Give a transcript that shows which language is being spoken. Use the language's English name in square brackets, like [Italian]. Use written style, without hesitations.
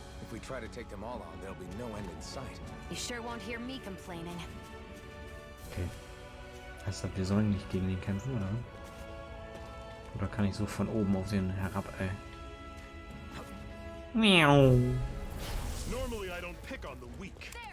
[English] If we try to take them all on, there'll be no end in sight. You sure won't hear me complaining. Okay. [German] Heißt das, wir sollen nicht gegen den kämpfen, oder? Oder kann ich so von oben auf den herab, ey? Miau. [English] Normally I don't pick on the weak.